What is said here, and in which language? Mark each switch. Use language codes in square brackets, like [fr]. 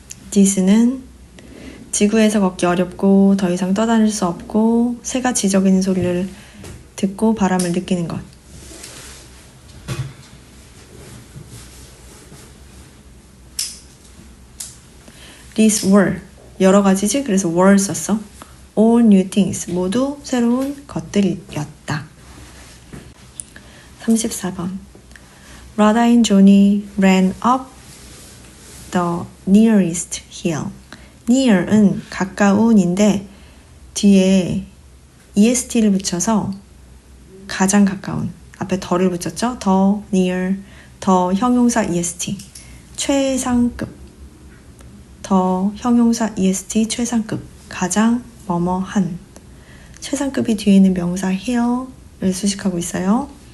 [ko] these는 지구에서 걷기 어렵고 더 이상 떠다닐 수 없고 새가 짖어기는 소리를 듣고 바람을 느끼는 것. These were 여러 가지지? 그래서 were 썼어. [en] All new things [ko] 모두 새로운 것들이었다. [en] 34번 Radha and Johnny ran up the nearest hill. [ko] near은 가까운인데 뒤에 est를 붙여서 가장 가까운 앞에 더를 붙였죠. 더 near 더 형용사 est 최상급 더 형용사 est 최상급 가장 뭐뭐한 최상급이 뒤에 있는 명사 hill을 수식하고 있어요.